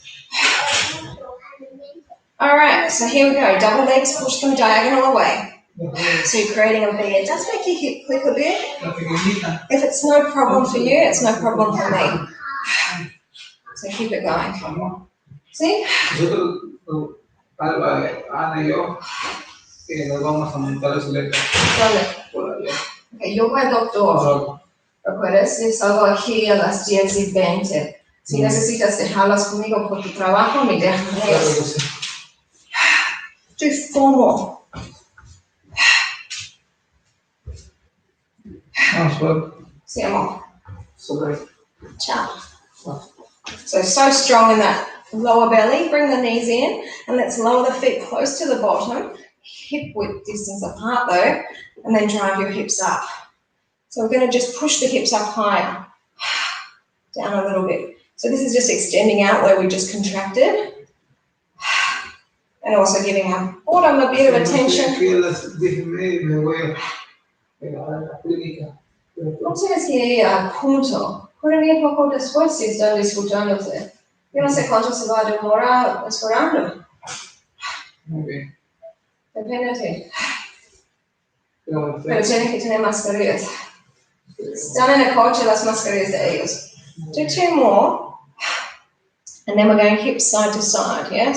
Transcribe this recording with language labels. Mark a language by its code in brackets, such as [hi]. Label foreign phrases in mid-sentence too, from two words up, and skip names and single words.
[en] All right, so here we go. Double legs, push them diagonal away. So you're creating a V. It does make your hip click a bit. If it's no problem for you, it's no problem for me. So keep it going. See? [es] Okay, yo voy al doctor. ¿Recuerdas? Yo salgo aquí a las 10:20. Si necesitas dejarlas conmigo por tu trabajo, me dejas. [en] Do 4 more. See more. Ciao. So strong in that lower belly. Bring the knees in and let's lower the feet close to the bottom. Hip width distance apart though, and then drive your hips up. So we're going to just push the hips up higher. Down a little bit. So this is just extending out where we just contracted. and also giving our bottom a bit of attention. [es] Me voy a la clínica. Non ce ne sia appunto, quello lì poco después si sta disfrutándose. Yo no sé cuánto se va a demorar esperando. Muy bien. Depende de ti. Pero Pero tienes que tener mascarillas. Están en el coche las mascarillas de ellos. [en] Do 2 more. And then we're going hip side to side, yeah?